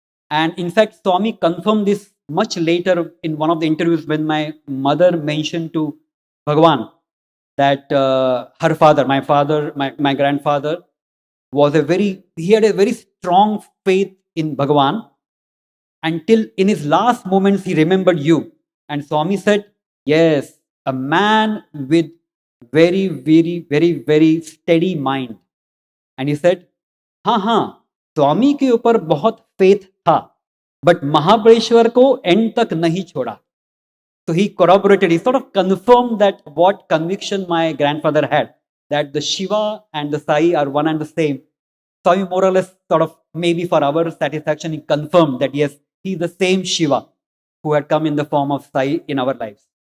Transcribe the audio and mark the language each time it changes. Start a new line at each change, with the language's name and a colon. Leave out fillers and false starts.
English: And in fact, Swami confirmed this much later in one of the interviews when my mother mentioned to Bhagawan that her father, my grandfather, he had a very strong faith in Bhagawan until in his last moments he remembered you. And Swami said, yes, a man with very, very, very, very steady mind. And he said,
Hindi: हाँ, स्वामी के ऊपर बहुत faith था, but Mahabaleshwar को end तक नहीं छोड़ा.
English: So he corroborated, he sort of confirmed that what conviction my grandfather had, that the Shiva and the Sai are one and the same. Swami more or less sort of, maybe for our satisfaction, he confirmed that yes, he is the same Shiva who had come in the form of Sai in our lives.